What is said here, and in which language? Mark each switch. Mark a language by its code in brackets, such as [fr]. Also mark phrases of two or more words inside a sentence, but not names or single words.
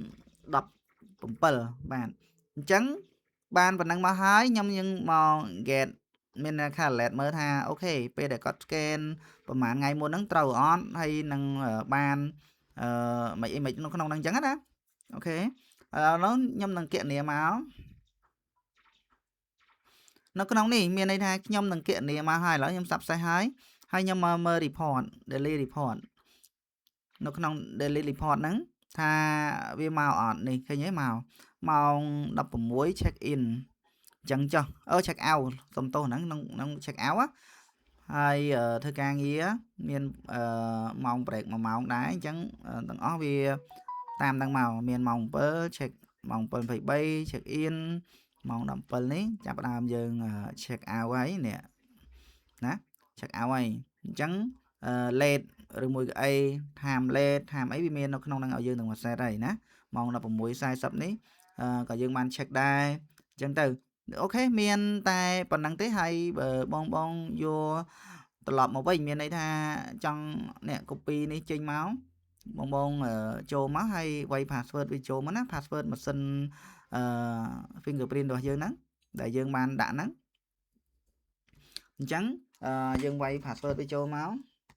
[km] 17 បាទអញ្ចឹងបានប៉ុណ្ណឹងមកហើយខ្ញុំយើងមក get មាន calculate មើលថាអូខេពេលដែលគាត់ scan ប្រហែលថ្ងៃមុនហ្នឹងត្រូវអត់ហើយនឹងបានមិនអីមិននៅក្នុងហ្នឹងអញ្ចឹងណាអូខេឥឡូវខ្ញុំនឹងគណនាមកនៅក្នុងនេះ មានន័យថាខ្ញុំនឹងគណនាមកហើយឥឡូវខ្ញុំសាប់សេះហើយខ្ញុំមកមើល [en] report daily report [km] នៅក្នុង daily report ហ្នឹងថាវាមកអត់នេះឃើញទេមកម៉ោង16 [en] check in [km] អញ្ចឹងចុះ [en] check out [km] សុំ ទោសហ្នឹងក្នុង [en] check out [km] ហើយធ្វើការងារមានម៉ោង break 1ម៉ោងដែរអញ្ចឹងទាំងអស់វាតាមហ្នឹងមកមានម៉ោង7 check ម៉ោង7:23 check in ម៉ោង17នេះចាប់ផ្ដើមយើង [en] check out [km] ហើយនេះណា [en] check out [km] ហើយអញ្ចឹងlate ឬមួយ ក៏អី [en] time late time [km] អីវាមាននៅក្នុងហ្នឹងឲ្យយើងទាំងមួយ set ហើយណាម៉ោង16:40នេះក៏យើងបាន check ដែរអញ្ចឹងទៅអូខេមានតែប៉ុណ្្នឹងទេហើយបងយកត្រឡប់មកវិញមានន័យថាចង់អ្នក copy នេះចេញមកបងចូលមកហើយវាយ password វាចូលមកណា password ម៉ាស៊ីនfingerprint របស់យើងហ្នឹងដែលយើងបានដាក់ហ្នឹងអញ្ចឹងយើងវាយ password វាចូលមក